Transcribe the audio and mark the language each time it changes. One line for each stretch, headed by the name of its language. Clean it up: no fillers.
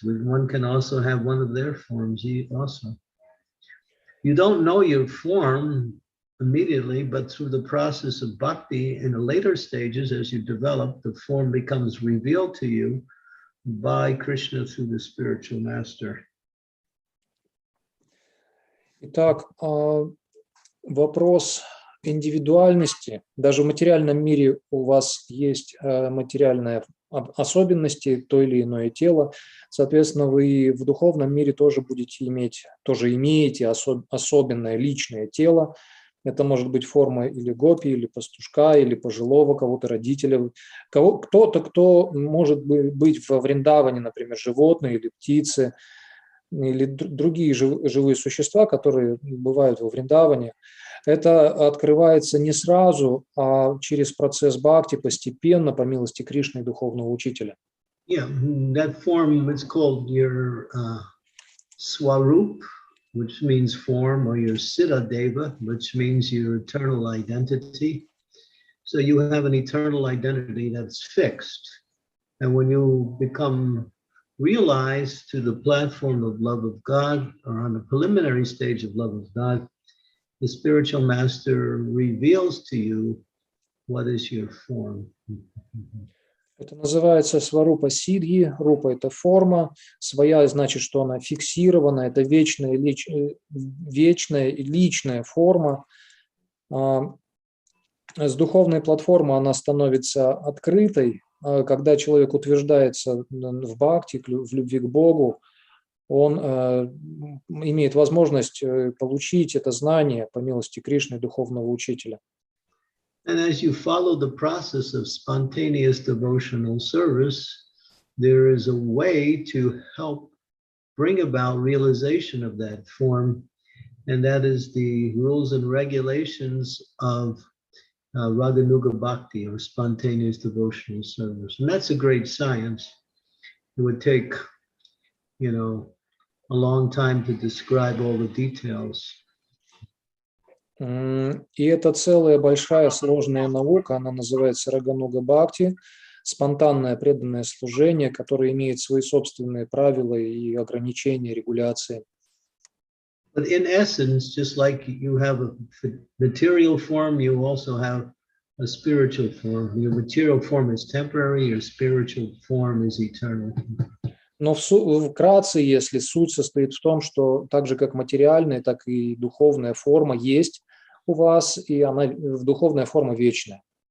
English: One can also have one of their forms also. You don't know your form immediately, but through the process of bhakti in the later stages, as you develop, the form becomes revealed to you by Krishna through the spiritual master.
Russian: Итак, вопрос индивидуальности. Даже в материальном мире у вас есть материальные особенности, то или иное тело. Соответственно, вы в духовном мире тоже имеете особенное личное тело. Это может быть форма или гопи, или пастушка, или пожилого кого-то, родителя. Кто-то, кто может быть во Вриндаване, например, животные или птицы, или другие живые существа, которые бывают во Вриндаване. Это открывается не сразу, а через процесс бхакти постепенно, по милости Кришны и духовного учителя.
English: Yeah, that form is called your swarup, which means form, or your siddha deva, which means your eternal identity. So you have an eternal identity that's fixed. And when you become realized to the platform of love of God, or on the preliminary stage of love of God, the spiritual master reveals to you what is your form.
Russian: Это называется сварупа сидхи. Рупа – это форма. Своя значит, что она фиксирована. Это вечная и личная форма. С духовной платформы она становится открытой. Когда человек утверждается в бхакти, в любви к Богу, он имеет возможность получить это знание по милости Кришны, духовного учителя.
English: And as you follow the process of spontaneous devotional service, there is a way to help bring about realization of that form, and that is the rules and regulations of Raganuga Bhakti, or spontaneous devotional service. And that's a great science. It would take, a long time to describe all the details.
Russian: И это целая большая сложная наука, она называется Рагануга Бхакти. спонтанное преданное служение, которое имеет свои собственные правила и ограничения, регуляции.
English: But in essence, just like you have a material form, you also have a spiritual form. Your material form is temporary, your spiritual form is eternal.
Russian: Но вкратце, если суть состоит в том, что так же, как материальная, так и духовная форма есть у вас, и она, духовная форма вечная.